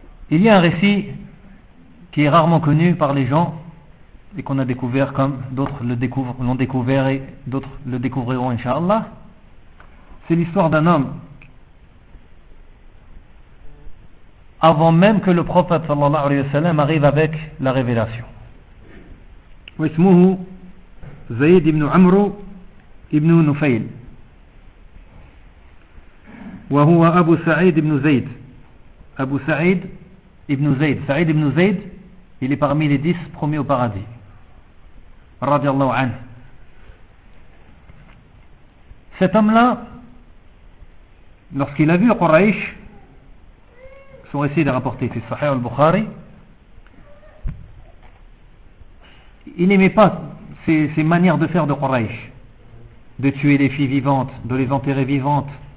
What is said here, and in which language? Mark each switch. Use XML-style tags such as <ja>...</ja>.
<fr>Il y a un récit qui est rarement connu par les gens et qu'on a découvert comme d'autres le découvrent, l'ont découvert et d'autres le découvriront inshallah. C'est l'histoire d'un homme avant même que le prophète sallallahu alayhi wa sallam arrive avec la révélation.</fr> <ar>واسمه زيد بن عمرو ابن نفيل وهو أبو سعيد بن زيد. أبو سعيد ابن زيد.</ar> <fr>سعيد بن زيد il est parmi les 10 premiers au paradis.</fr> <ar>رضي الله عنه.</ar> <fr>Cet homme-là, lorsqu'il a vu Quraysh, son récit est rapporté sur Sahih al-Bukhari, il n'aimait pas ces manières de faire de Quraysh, de tuer les filles vivantes, de les enterrer vivantes,</fr>